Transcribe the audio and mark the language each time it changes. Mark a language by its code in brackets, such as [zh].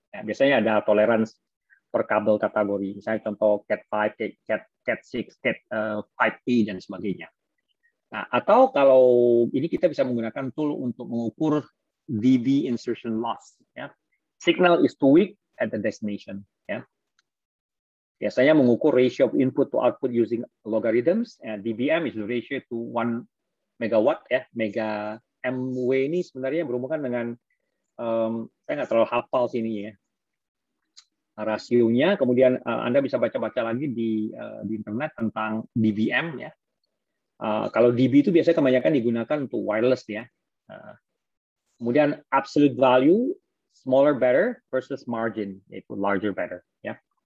[id] Ya, biasanya ada tolerance per kabel kategori, misalnya contoh Cat5, Cat6, Cat5e dan sebagainya. Nah, atau kalau ini kita bisa menggunakan tool untuk mengukur dB insertion loss. Ya. [en] Signal is too weak at the destination. [id] Ya. Biasanya mengukur [en] ratio of input to output using logarithms. dBm is the ratio to 1 megawatt. [id] Ya. Mega MW ini sebenarnya berhubungan dengan, saya nggak terlalu hafal sini ya, rasionya. Kemudian Anda bisa baca-baca lagi di internet tentang dBm. Ya. Kalau dB itu biasanya kebanyakan digunakan untuk wireless ya. Kemudian [en] absolute value, smaller better versus margin, [id] yaitu [en] larger better. [id] Ya.